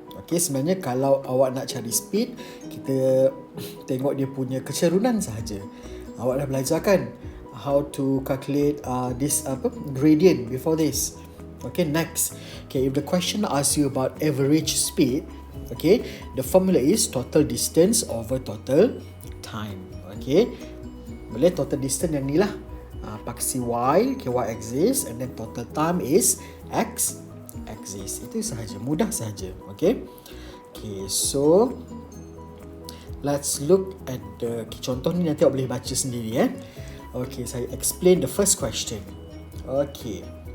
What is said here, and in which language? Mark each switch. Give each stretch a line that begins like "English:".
Malay: Okay, sebenarnya kalau awak nak cari speed, kita tengok dia punya kecerunan sahaja. Awak dah belajar kan
English: how to calculate this gradient before this. Okay, next. Okay, if the question asks you about average speed, okay, the formula is total distance over total time.
Malay: Okay, boleh total distance yang ni lah. Paksi Y,
English: okay, Y axis, and then total time is X axis.
Malay: Itu sahaja, mudah sahaja. Okay.
English: Okay, so let's look at the
Malay: contoh ni, nanti awak boleh baca sendiri.
English: Okay, saya explain the first question. Okay.